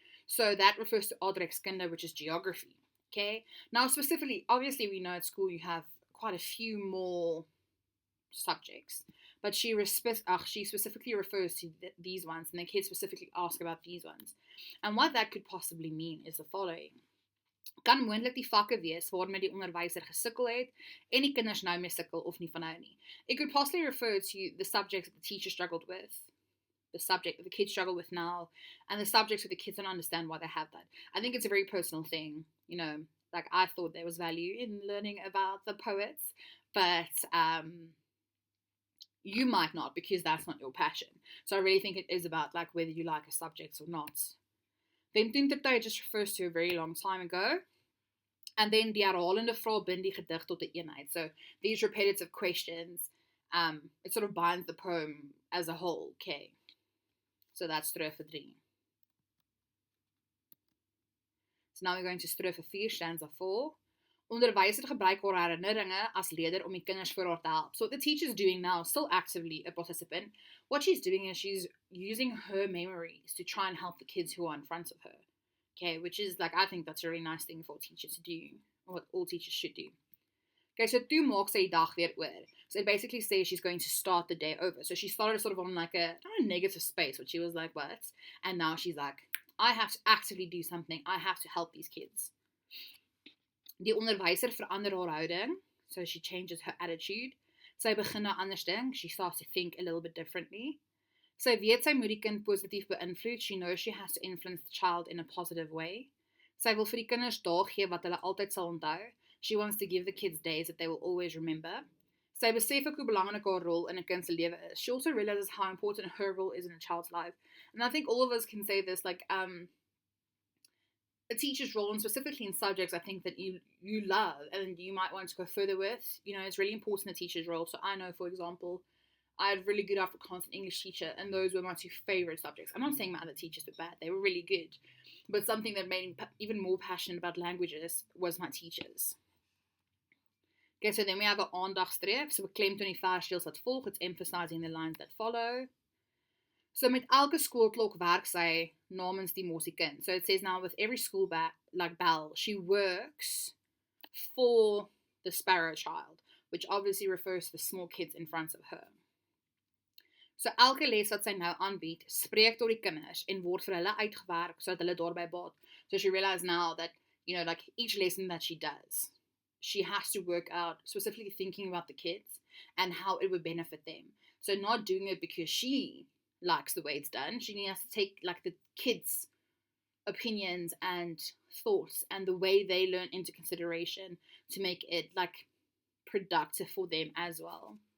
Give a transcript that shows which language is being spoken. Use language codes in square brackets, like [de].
[en] So that refers to aardrykskunde, which is geography. Okay, now specifically, obviously we know at school you have quite a few more subjects, but she specifically refers to these ones, and the kids specifically ask about these ones. And what that could possibly mean is the following. [af] Kan moontlik die vakke wees waarmee die onderwyser gesukkel het en die kinders nou mee sukkel of nie van nou nie. [en] It could possibly refer to the subjects that the teacher struggled with, the subject that the kids struggle with now, and the subjects that the kids don't understand why they have that. I think it's a very personal thing, like I thought there was value in learning about the poets, but you might not, because that's not your passion. So I really think it is about like whether you like a subject or not. Then toentertyd just refers to a very long time ago. And then [af] die herhalende vrae bind die gedig tot 'n eenheid. [en] So these repetitive questions, it sort of binds the poem as a whole. Okay. So that's strofe 3. So now we're going to strofe 4, stanza 4. [af] Onderwyser gebruik haar herinneringe as leier om die kinders vir haar te help. [en] So what the teacher's doing now, still actively a participant, what she's doing is she's using her memories to try and help the kids who are in front of her. Okay, which is like, I think that's a really nice thing for a teacher to do, or what all teachers should do. Okay, so [af] toe maak sy die dag weer oor. [en] So it basically says she's going to start the day over. So she started sort of on like a negative space, which she was like, what? And now she's like, I have to actively do something. I have to help these kids. [af] Die onderwyser verander haar houding, [en] so she changes her attitude. [af] Sy begin nou anders dink, [en] she starts to think a little bit differently. [af] Sy weet sy moet die kind positief beïnvloed, [en] she knows she has to influence the child in a positive way. [af] Sy wil vir die kinders dae gee wat hulle altyd sal onthou. [en] She wants to give the kids days that they will always remember. [af] Sy besef ook hoe belangrik haar rol in 'n kind se lewe is. [en] She also realizes how important her role is in a child's life. And I think all of us can say this, like, a teacher's role, and specifically in subjects I think that you love and you might want to go further with, it's really important, a teacher's role. So I know, for example, I had really good Afrikaans and English teacher, and those were my 2 favorite subjects. I'm not saying my other teachers were bad, they were really good, but something that made me even more passionate about languages was my teachers. Okay, so then we have an aandagstreep, so [af] beklemtoon die versdeels wat volg, [en] it's emphasizing the lines that follow. [af] So met elke skoolklok werk sy namens die mosiekind. [en] So it says now with every school bell, she works for the sparrow child, which obviously refers to the small kids in front of her. [af] So elke les wat sy nou aanbied, spreek tot die kinders en word vir hulle uitgewerk sodat hulle daarby baat. [en] So she realized now that, like each lesson that she does, she has to work out specifically thinking about the kids and how it would benefit them. So not doing it because she likes the way it's done. She has to take like the kids' opinions and thoughts and the way they learn into consideration to make it like productive for them as well.